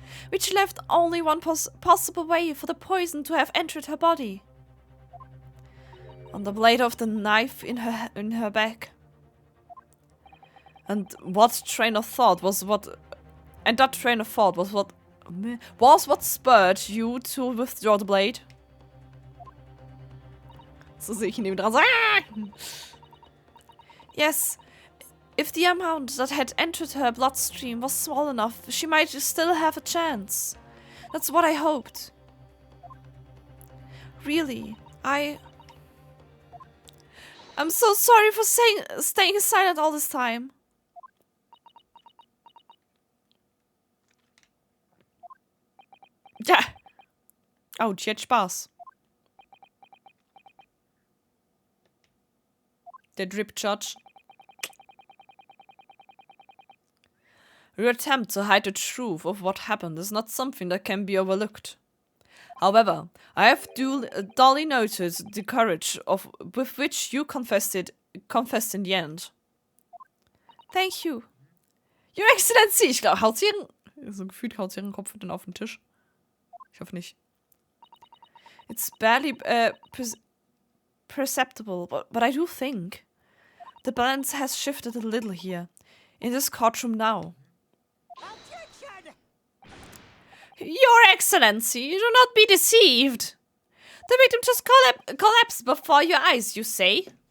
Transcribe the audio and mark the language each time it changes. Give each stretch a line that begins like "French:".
English: Which left only one possible way for the poison to have entered her body. On the blade of the knife in her back. And what train of thought was what... And that train of thought was what spurred you to withdraw the blade?
German: So sehe ich ihn eben dran.
English: Yes. If the amount that had entered her bloodstream was small enough, she might still have a chance. That's what I hoped. Really, I'm so sorry for staying silent all this time.
German: Ja. Oh, die hat Spaß. Der Drip Judge.
English: Your attempt to hide the truth of what happened is not something that can be overlooked. However, I have duly noted the courage with which you confessed in the end. Thank you. Your Excellency!
German: Ich glaube, haut sie so gefühlt haut sie ihren Kopf dann auf den Tisch. Ich hoffe nicht.
English: It's barely perceptible, but I do think the balance has shifted a little here, in this courtroom now. Your Excellency, do not be deceived. The victim just collapsed before your eyes, you say?